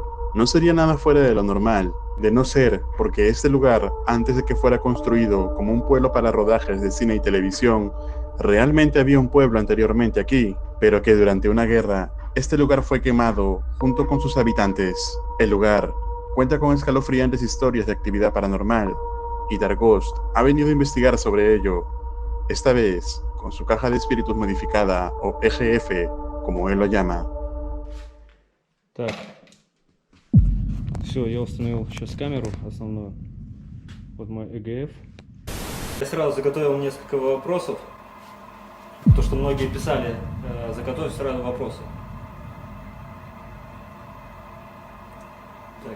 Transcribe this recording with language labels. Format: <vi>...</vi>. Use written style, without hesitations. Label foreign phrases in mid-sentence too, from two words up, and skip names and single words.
<es>No sería nada fuera de lo normal, de no ser porque este lugar, antes de que fuera construido como un pueblo para rodajes de cine y televisión, realmente había un pueblo anteriormente aquí, pero que durante una guerra, este lugar fue quemado junto con sus habitantes. El lugar cuenta con escalofriantes historias de actividad paranormal, y Darghost ha venido a investigar sobre ello. Esta vez, con su caja de espíritus modificada, o EGF, como él lo llama.</es> <ru>Так, все, я установил сейчас камеру основную. Вот мой EGF. Я сразу заготовил несколько вопросов. То, что многие писали, заготовив сразу вопросы. Так.</ru>